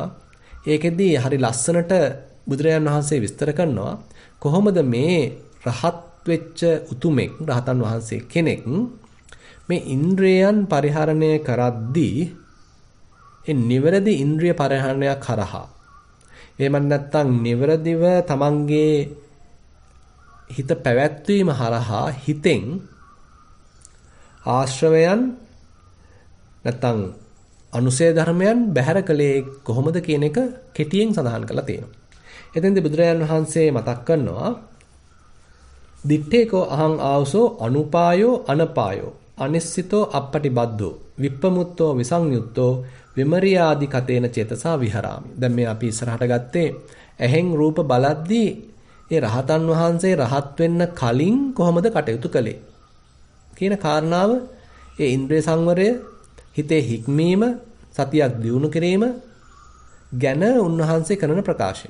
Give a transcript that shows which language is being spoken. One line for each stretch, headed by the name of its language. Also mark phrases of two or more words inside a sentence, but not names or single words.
Sinhala: ඒකෙදී හරි ලස්සනට බුදුරජාණන් වහන්සේ විස්තර කරනවා කොහොමද මේ රහත් වෙච්ච උතුමෙක් රහතන් වහන්සේ කෙනෙක් මේ ඉන්ද්‍රයන් පරිහරණය කරද්දී ඒ නිවැරදි ඉන්ද්‍රිය පරිහරණයක් කරහා එහෙම නැත්නම් නිවැරදිව තමන්ගේ හිත පැවැත්වීම හරහා හිතෙන් ආශ්‍රවයන් නැත්නම් අනුසය ධර්මයන් බැහැර කළේ කොහොමද කියන එක කෙටියෙන් සඳහන් කරලා තියෙනවා. එතෙන්දී බුදුරජාණන් වහන්සේ මතක් කරනවා
Pali: දිත්තේකෝ අහං ආවසෝ අනුපායෝ අනපායෝ අනිස්සිතෝ අපපටිබද්දෝ විප්පමුත්තෝ විසංයුත්තෝ විමරියාදි කතේන චේතසා විහරාමි.
Sinhala: දැන් මේ අපි ඉස්සරහට ගත්තේ ඇහෙන් රූප බලද්දී ඒ රහතන් වහන්සේ රහත් වෙන්න කලින් කොහොමද කටයුතු කළේ කියන කාරණාව ඒ ඉන්ද්‍රිය සංවරය හිතේ හික්මීම සතියක් දියුණු කිරීම ගැන උන්වහන්සේ කරන ප්‍රකාශය.